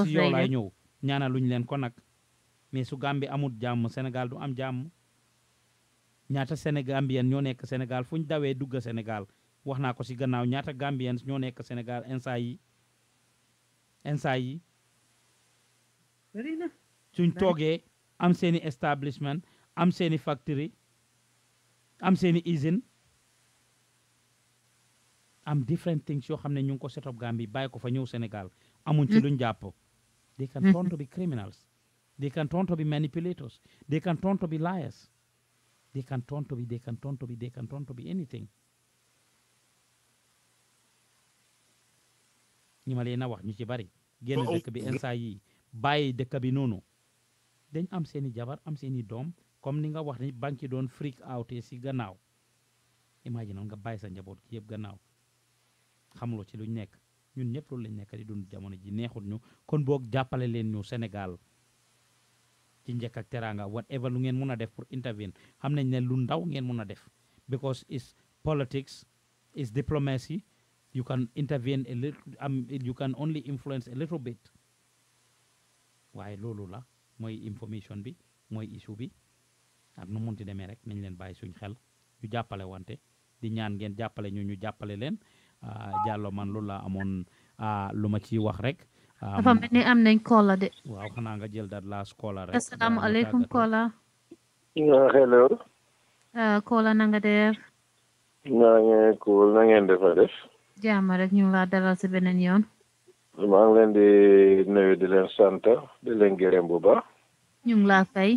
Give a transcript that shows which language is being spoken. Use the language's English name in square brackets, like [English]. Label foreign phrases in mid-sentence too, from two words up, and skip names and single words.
[Wolof] si yow laay ñëw ñaana luñ leen ko nag mais su Gambie amul jàmm Sénégal du am jàmm ñaata Sénégambien ñoo nekk Sénégal fu ñu dawee dugg Sénégal wax naa ko si gannaaw ñaata Gambiens ñoo nekk Sénégal instant yi suñ toogee am seeni establishment am seeni factory am seeni usine am [English] different things [Wolof] yoo xam ne ñu ngi ko [English] set up [Wolof] Gambie bàyyi ko fa ñëw Sénégal amuñ ci luñ jàpp [English] they can turn to be criminals they can turn to be manipulators they can turn to be liars they can turn to be anything. [Wolof] ñi ma leen a wax ñu ci bari génn dëkk bi instant yi bàyyi dëkk bi noonu dañ am seeni jabar am seeni doom comme ni nga wax ni banque doon [English] freak out [Wolof] si gannaaw imagine nga bàyyi sa njaboot ki yëpp gannaaw xamuloo ci luñ nekk ñun ñëpp loolu lañ nekk di dund jamono ji neexut ñu kon boog jàppale leen ñu Sénégal ci njëkk ak teraanga whatever lu ngeen mun a def pour intervene xam nañ ne lu ndaw ngeen mun a def [English] because it's politics it's diplomacy you can intervene a little you can only influence a little bit [Wolof] waaye loolu la mooy information bi mooy issue bi ak nu munti demee rek nañ leen bàyyi suñ xel ñu jàppale wante di ñaan ngeen jàppale ñu jàppale leen Jallow man loolu la amoon lu ma ci wax rek dafa mel ni am nañ kola de waaw xanaa nga jël [English] dat last [Wolof] kola rek asalaamaaleykum kola hello kola na nga def naa ngeen cool na ngeen defa def jaama rek ñu laa dalal si beneen yoon maa ngi leen di nuyu di leen sant di leen gërëm bu baax ñu ngi laa fay